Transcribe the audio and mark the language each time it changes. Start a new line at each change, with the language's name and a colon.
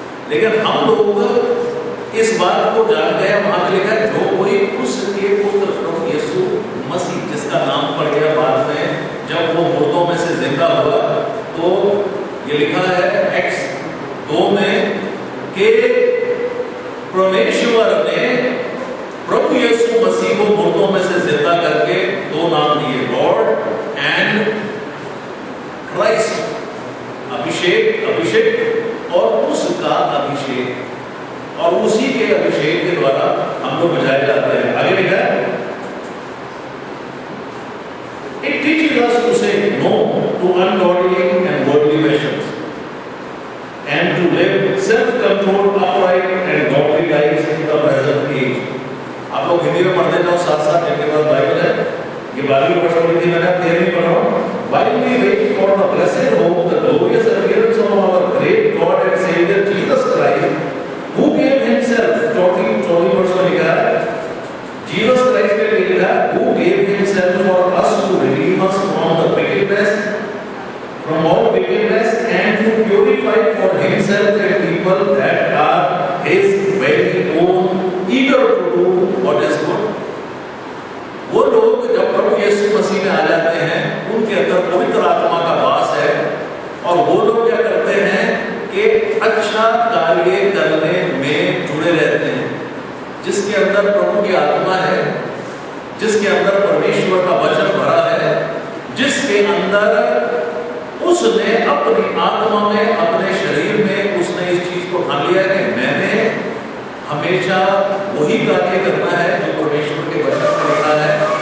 Hindi: लेकिन हम लोग इस बात को जान गए, वहां पे लिखा है जो कोई उसके पुत्र प्रभु यीशु मसीह, जिसका नाम पड़ गया बाद में जब वो मुर्दों में से जिंदा हुआ, तो ये लिखा है एक्स 2 में कि परमेश्वर ने प्रभु यीशु मसीह को मुर्दों में से जिंदा करके 2 नाम दिए, लॉर्ड एंड क्राइस्ट। अभिषेक और उसका अभिषेक, और उसी के अभिषेक के द्वारा हम लोग बचाए जाते हैं। आगे लिखा है,
English: It teaches us to say no to ungodly and worldly passions and to live self-controlled, upright and godly lives in the present age।
Hindi: आप लोग हिंदी में पढ़ते जाओ साथ साथ, जिनके पास बाइबल है, ये 12वीं वर्ष पढ़ी थी मैंने, 13वीं पढ़ रहा हूँ।
English: While we wait for the blessed hope, the glorious appearance of our great God and Savior Jesus Christ, who gave himself,
Hindi: 14वीं वर्ष में लिखा है, Jesus Christ ने लिखा,
English: who gave himself for us to redeem us from the wickedness, from all wickedness, and to purify for himself a people that are his very own, eager to do what is good।
Hindi: वो लोग जब प्रभु यीशु मसीह में आ जाते हैं, उनके अंदर पवित्र आत्मा का वास है, और वो लोग क्या करते हैं कि अच्छा कार्य करने में जुड़े रहते हैं। जिसके अंदर प्रभु की आत्मा है, जिसके अंदर परमेश्वर का वचन भरा है, जिसके अंदर उसने अपनी आत्मा में, अपने शरीर में उसने इस चीज को ठान लिया है कि मैंने हमेशा वही कार्य करना है जो परमेश्वर के वचन में लिखा है।